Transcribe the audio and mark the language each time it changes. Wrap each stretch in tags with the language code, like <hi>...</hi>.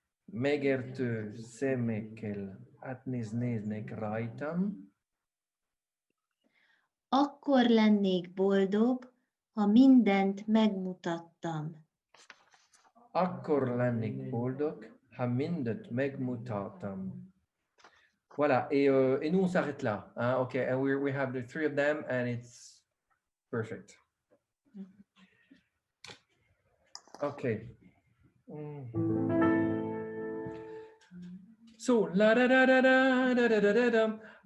<hu>Megértő szemekkel átnéznének rajtam, akkor lennék boldog, ha mindent megmutattam. akkor lennék boldog, ha mindent megmutattam.</hu> <fr>Voilà, et nous on s'arrête là. Hein?</fr> <en>Okay, and we have the three of them and it's perfect. Okay. So, la da da da da da da da da.</en>